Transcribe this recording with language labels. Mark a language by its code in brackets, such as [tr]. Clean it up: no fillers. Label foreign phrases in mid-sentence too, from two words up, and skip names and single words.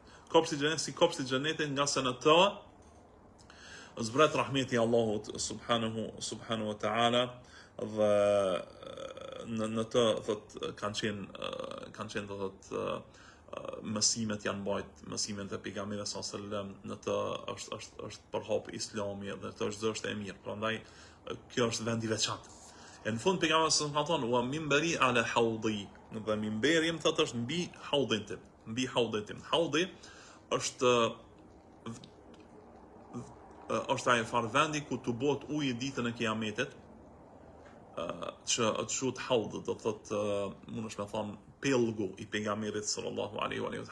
[sq] Kopshti i xhenetit si kopshti i xhenetit, nga se në të zbret rahmeti i Allahut [ar] سبحانه وتعالى, [sq] dhe në të thot kanë qenë thot mësimet janë mbajt, mësimet e pejgamberit [ar] صلى الله عليه وسلم, [sq] në të është përhap Islami dhe të është e mirë. Prandaj kjo është vend i veçantë. E në fund pejgamberi [ar] صلى الله عليه وسلم [sq] ka thënë [ar] ومنبري على حوضي, [sq] dhe mimberi im thotë është mbi haudin tim. Haudi është ai farë vendi ku të bëhet uji ditën e Kiametit, që të quhet haud, do thotë mundesh me thon pellgu i pejgamberit [ar] صلى الله عليه وسلم.